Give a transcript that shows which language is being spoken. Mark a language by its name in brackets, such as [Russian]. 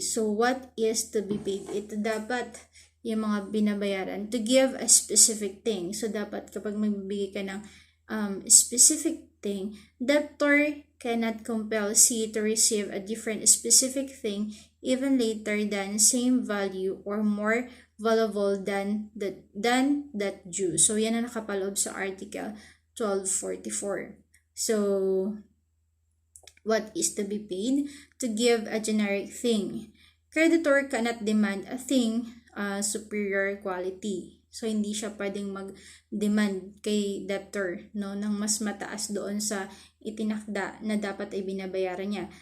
[English] So, what is to be paid? [Filipino] Ito dapat yung mga binabayaran [English] to give a specific thing. So, [Filipino] dapat kapag magbibigay ka ng [English] specific thing, debtor cannot compel C to receive a different specific thing even later than same value or more valuable than that due. [Filipino] So, yan ang nakapaloob sa Article 1244. [English] So, what is to be paid? To give a generic thing. Creditor cannot demand a thing superior quality. [Filipino] So, hindi siya pwedeng mag-demand kay debtor, no, ng mas mataas doon sa itinakda na dapat ay binabayaran niya.